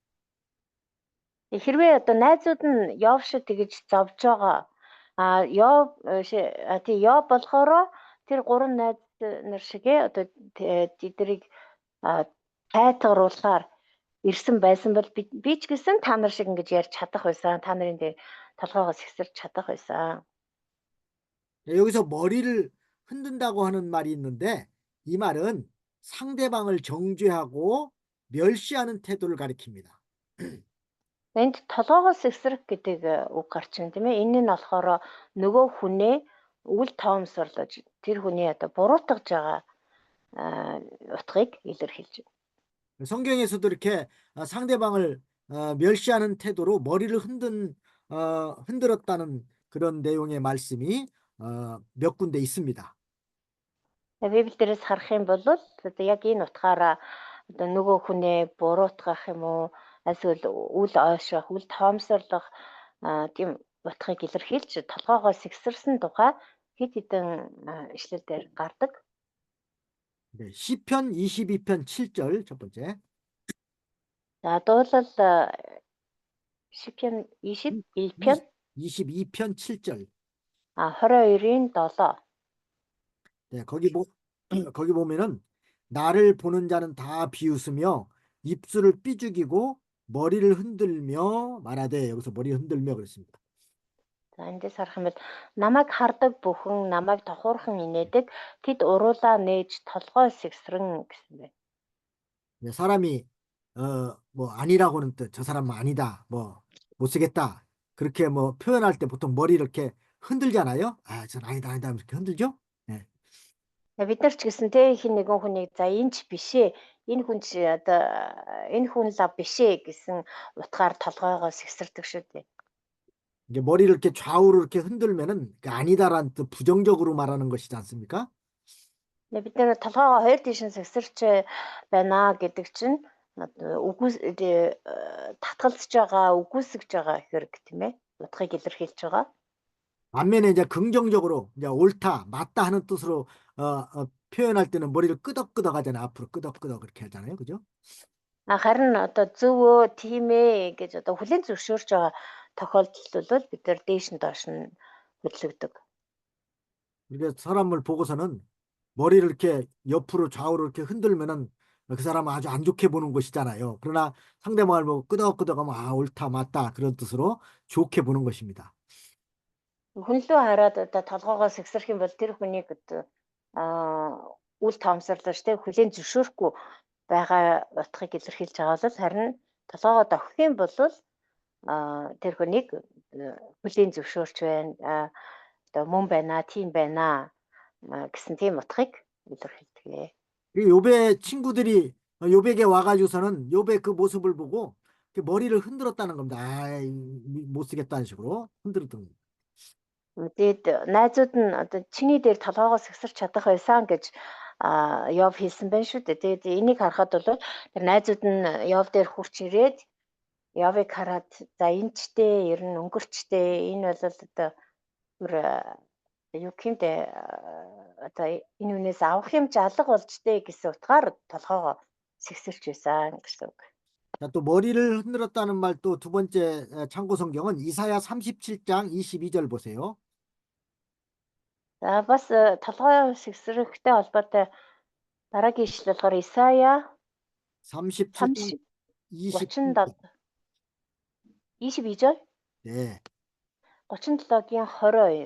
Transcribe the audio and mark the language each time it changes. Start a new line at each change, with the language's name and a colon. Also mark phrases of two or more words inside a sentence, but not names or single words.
Mongolian: Хэрвээ одоо найзууд нь Йов шиг тэгж зовж байгаа Йов болохоор тэр гурван найз нар шигээ одоо тэднийг тайтгаруулахаар ирсэн байсан бол би ч гэсэн та нар шиг ингэж ярьж чадах байсан. Та нарын дээр толгоогоо сэгсэрч чадах байсан.
Korean: 여기서 머리를 흔든다고 하는 말이 있는데 이 말은 상대방을 정죄하고 멸시하는 태도를 가리킵니다.
Mongolian: Энд толгоогоо сэгсрэх гэдэг үг гарч байна тийм ээ. Энэ нь болохоор нөгөө хүнээ үл тоомсорлож тэр хүний одоо буруутгаж байгаа утгыг илэрхийлж байна.
Korean: 성경에서도 이렇게 상대방을 멸시하는 태도로 머리를 흔들었다는 그런 내용의 말씀이 몇 군데 있습니다.
Mongolian: Библиэрээс харах юм бол одоо яг энэ утгаараа одоо нөгөө хүнээ буруутгах юм уу эсвэл үл ойшох, үл тоомсорлох тийм утгыг илэрхийлж толгоогоо сэгсэрсэн тухай хэд хэдэн ишлэлээр гардаг.
Korean: 네, 시편 22편 7절 첫 번째.
Mongolian: За дуулал
Korean: 시편 21편 22편 7절.
Mongolian: 22-ийн 7.
Korean: 네, 거기 보면은 나를 보는 자는 다 비웃으며 입술을 삐죽이고 머리를 흔들며 말하되 여기서 머리 흔들며 그랬습니다.
Mongolian: За эндээс харах юм бол намайг хардаг бүхэн намайг тохуурхан инээдэг тэд уруулаа нээж толгой сэгсрэн гэсэн байна.
Korean: 네, 사람이 뭐 아니라고는 또 저 사람은 아니다, 뭐 못 쓰겠다 그렇게 뭐 표현할 때 보통 머리 이렇게 흔들잖아요. 전 아니다 이렇게 흔들죠. 네.
Mongolian: Бид нар ч гэсэн те хин нэгэн хүнийг за энэ ч биш ээ. Энэ хүн чи одоо энэ хүн лав биш ээ гэсэн утгаар толгойгоо сэгсэрдэг шүү дээ.
Korean: 이제 머리를 이렇게 좌우로 이렇게 흔들면은 아니다라는 뜻 부정적으로 말하는 것이지 않습니까?
Mongolian: Бид нар толгойгоо хоёр тийш нь сэгсэрч байна гэдэг чинь татгалзаж байгаа, үгүйсгэж байгаа хэрэг тийм ээ. Утгыг илэрхийлж байгаа.
Korean: 반면에 이제 긍정적으로 이제 옳다, 맞다 하는 뜻으로 표현할 때는 머리를 끄덕끄덕 하잖아요. 앞으로 끄덕끄덕 그렇게 하잖아요. 그죠?
Mongolian: Харин одоо зөвөө тийм ээ гэж одоо хүлээн зөвшөөрч байгаа тохиолдолд бол бид нар дээш нь доош нь хөдлөгдөг.
Korean: 이게 사람을 보고서는 머리를 이렇게 옆으로 좌우로 이렇게 흔들면은 그 사람은 아주 안 좋게 보는 것이잖아요. 그러나 상대방을 보고 끄덕끄덕하면 아, 옳다, 맞다. 그런 뜻으로 좋게 보는 것입니다.
Mongolian: Хүн лөө хараад одоо толгоогоо сэгсрэх юм бол тэр хүнийг одоо үл таамсарлаж тэ хүлээн зөвшөөрөхгүй байгаа утгыг илэрхийлж байгаа бол харин толгоогоо дохих юм бол тэр хүнийг хүлээн зөвшөөрч байна. Одоо мөн байна, тийм байна гэсэн тийм утгыг илэрхийлдэг.
Korean: 이 욥의 친구들이 욥에게 와가지고서는 욥의 그 모습을 보고 이렇게 머리를 흔들었다는 겁니다. 아, 못 쓰겠다는 식으로 흔들었던 겁니다.
Mongolian: Тэгээд найзууд нь одоо чиний дээр толгоогоо сэгсэрч чадах байсан гэж Йов хэлсэн байна шүү дээ. Тэгээд энийг харахад бол тэр найзууд нь Йов дээр хурч ирээд Йовыг хараад за энэ ч дээ ер нь өнгөрчтэй энэ бол одоо бүр юу гэмдэ одоо энэ үнээс авах юм ч алга болж дээ гэсэн утгаар толгоогоо сэгсэрч байсан гэсэн үг.
Korean: 자, 또 머리를 흔들었다는 말 또 두 번째 참고 성경은 이사야 37장 22절 보세요.
Mongolian: За бас толгой сэгсрэхтэй холбоотой дараагийн ишлэл болохоор Исая
Korean: 37장 22절. 37 22절 네.
Mongolian: 37гийн 22.